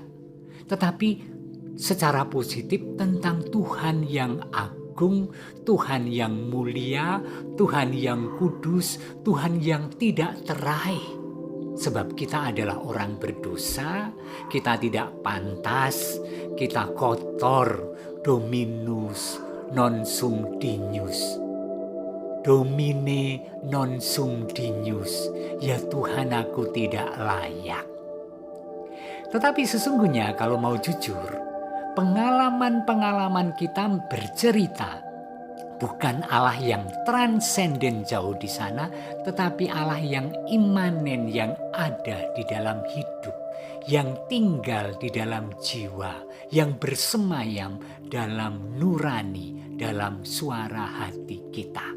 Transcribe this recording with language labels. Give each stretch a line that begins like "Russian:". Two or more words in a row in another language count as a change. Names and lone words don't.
Indonesian: Tetapi secara positif tentang Tuhan yang agung, Tuhan yang mulia, Tuhan yang kudus, Tuhan yang tidak teraih. Sebab kita adalah orang berdosa, kita tidak pantas, kita kotor,
Latin: dominus non sum dignus. Domine non sum dignus,
Indonesian: ya Tuhan aku tidak layak. Tetapi sesungguhnya kalau mau jujur, pengalaman-pengalaman kita bercerita bukan Allah yang transenden jauh di sana, tetapi Allah yang imanen, yang ada di dalam hidup, yang tinggal di dalam jiwa, yang bersemayam dalam nurani, dalam suara hati kita.